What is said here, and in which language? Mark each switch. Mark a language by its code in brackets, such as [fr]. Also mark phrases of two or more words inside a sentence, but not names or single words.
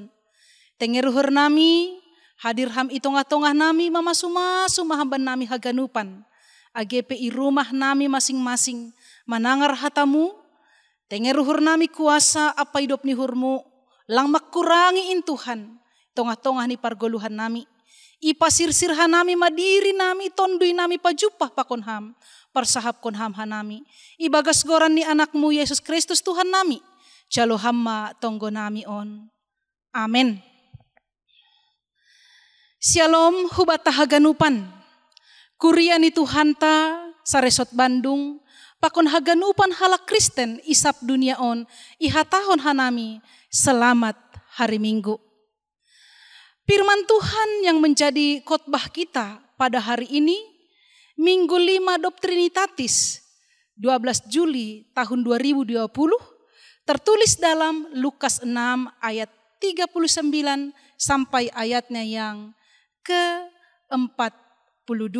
[bts] Tengeruhur nami, hadir ham itongah-tongah nami mamasu-masu mahamban nami haganupan, agepe i rumah nami masing-masing, manangar hatamu, tengeruhur nami kuasa apa hidup ni hurmu, lang makurangi in Tuhan, tongah-tongah ni pargoluhan nami, ipasirsirhan nami madiri nami, tondui nami pajupah pakonham, parsahap konham hanami, ibagas goran ni anakmu Yesus Kristus Tuhan nami, jalo hamma tonggo nami on. Amen. Shalom hubata haganupan, kuria ni Tuhan ta saresot Bandung, pakon haganupan halak Kristen isap dunia on, ihatahon hanami, [id] selamat hari Minggu. Firman Tuhan yang menjadi khotbah kita pada hari ini, Minggu 5 Trinitatis, 12 Juli tahun 2020, tertulis dalam Lukas 6 ayat 39 sampai ayatnya yang ke-42.